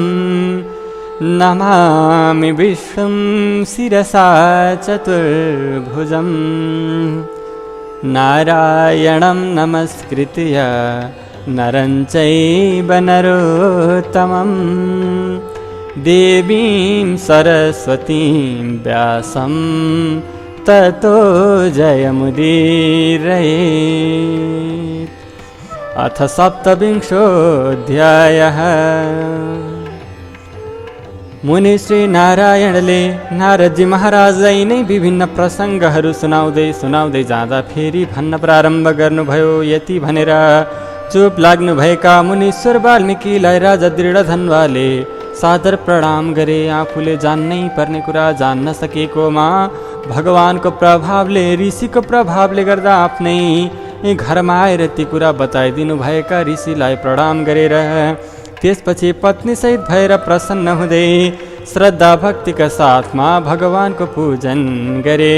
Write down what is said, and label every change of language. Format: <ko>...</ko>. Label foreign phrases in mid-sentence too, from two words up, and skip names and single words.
<sa>नमामि विष्णुं शिरसा चतुर्भुजम् नारायणं नमस्कृत्य नरं चैव नरोत्तमं देवीं सरस्वतीं व्यासं ततो जयमुदीरयेत्। अथ सप्तविंशोऽध्यायः।</sa> <ne>मुनि श्री नारायणले नारदजी महाराजलाई नै विभिन्न प्रसङ्गहरू सुनाउँदै जाँदा फेरि भन्न प्रारम्भ गर्नुभयो। यति भनेर चुप लाग्नुभएका मुनीश्वर वाल्मीकिलाई राजा दृढधन्वाले सादर प्रणाम गरे। आफूले जान्नै पर्ने कुरा जान्न सकेकोमा भगवानको प्रभावले, ऋषिको प्रभावले गर्दा आफ्नै घरमा आएर ती कुरा बताइदिनु भएका ऋषिलाई प्रणाम गरेर त्यसपछि पत्नी सहित भएर प्रसन्न हुँदै श्रद्धा भक्तिका साथमा भगवानको पूजन गरे।</ne>